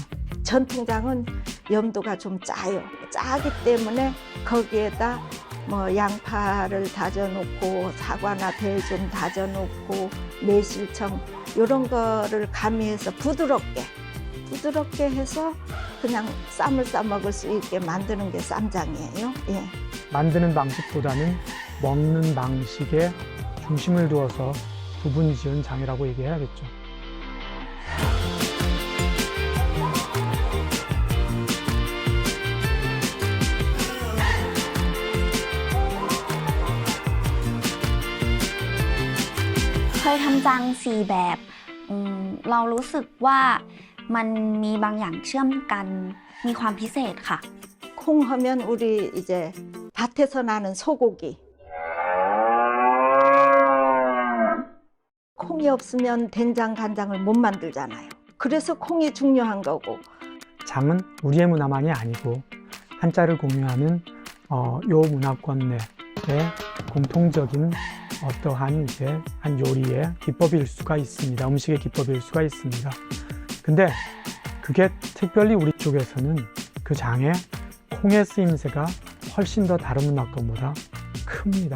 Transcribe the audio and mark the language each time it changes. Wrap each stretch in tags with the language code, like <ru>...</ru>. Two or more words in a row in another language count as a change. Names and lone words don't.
<ko>전통장은 염도가 좀 짜요. 짜기 때문에 거기에다 뭐 양파를 다져놓고 사과나 배 좀 다져놓고 매실청 이런 거를 가미해서 부드럽게 해서 그냥 쌈을 싸 먹을 수 있게 만드는 게 쌈장이에요. 예. 만드는 방식보다는 먹는 방식에 중심을 두어서 부분 지은 장이라고 얘기해야겠죠.</ko> <th>เคยทำจัง4แบบเรารู้สึกว่ามันมีบางอย่างเชื่อมกันมีความพิเศษค่ะ</th> <ko>콩 하면 우리 이제 밭에서 나는 소고기. 콩이 없으면 된장, 간장을 못 만들잖아요. 그래서 콩이 중요한 거고. 장은 우리의 문화만이 아니고 한자를 공유하는 요 문화권 내의 공통적인 어떠한 이제 한 요리의 기법일 수가 있습니다. 음식의 기법일 수가 있습니다. 근데 그게 특별히 우리 쪽에서는 그 장에 콩의 쓰임새가 훨씬 더 다른 문화권보다 큽니다.</ko>